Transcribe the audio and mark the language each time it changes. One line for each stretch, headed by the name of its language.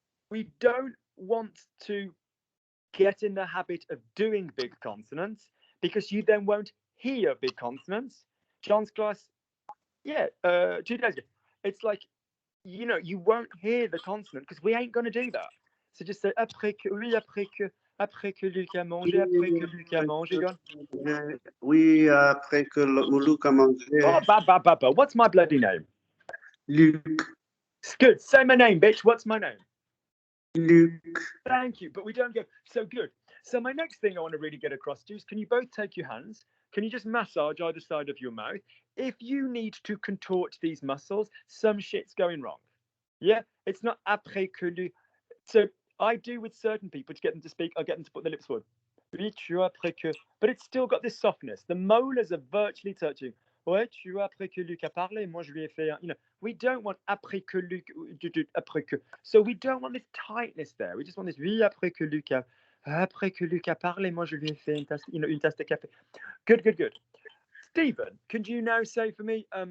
English: We don't want to get in the habit of doing big consonants because you then won't hear big consonants. John's class, 2 days ago. It's like, you won't hear the consonant because we ain't going to do that. So just say
French: après que, oui, après que Luc a mangé,
English: après que Luc a mangé, John.
French: Oui, après que Luc a mangé.
English: Oh, ba. What's my bloody name? Luc. It's good. Say my name, bitch. What's my name? Luc. Thank you. But we don't go. So good. So my next thing I want to really get across to is, can you both take your hands? Can you just massage either side of your mouth? If you need to contort these muscles, some shit's going wrong. Yeah? It's not
French: après que Luc.
English: So I do with certain people to get them to speak, I get them to put their lips forward. But it's still got this softness. The molars are virtually touching.
French: Ouais, tu as après que Luc a parlé. Moi, je lui ai fait.
English: You know, we don't want
French: après que Luc. Après que.
English: So we don't want this tightness there. We just want this.
French: Oui, après que Luc a. Après que Luc a parlé, moi, je lui ai fait une tasse, une tasse de café.
English: Good, good, good. Stephen, could you now say for me?